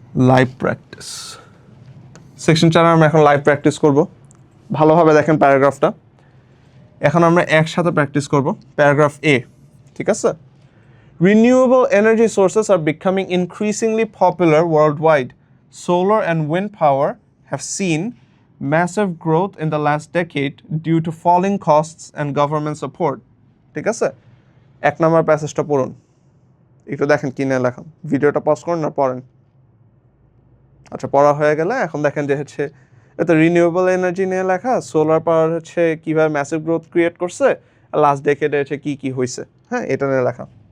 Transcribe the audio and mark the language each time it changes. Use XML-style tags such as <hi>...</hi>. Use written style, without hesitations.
<bn>Live practice section 4 আমরা এখন live practice করব। ভালোভাবে দেখেন প্যারাগ্রাফটা, এখন আমরা একসাথে প্র্যাকটিস করব। প্যারাগ্রাফ এ, ঠিক আছে।</bn> <en>Renewable energy sources are becoming increasingly popular worldwide. Solar and wind power have seen massive growth in the last decade due to falling costs and government support.</en> <bn>ঠিক আছে, এক নম্বর প্যাসেজটা পড়ুন, একটু দেখেন কি নিয়ে লেখা। ভিডিওটা পজ করুন না পড়েন। আচ্ছা, পড়া হয়ে গেলে এখন দেখেন যে হচ্ছে এটা রিনিউয়েবল এনার্জি নিয়ে লেখা, সোলার পাওয়ার হচ্ছে কীভাবে ম্যাসিভ গ্রোথ ক্রিয়েট করছে, লাস্ট ডেকেডে হচ্ছে কী কী হয়েছে, হ্যাঁ এটা নিয়ে লেখা।</bn>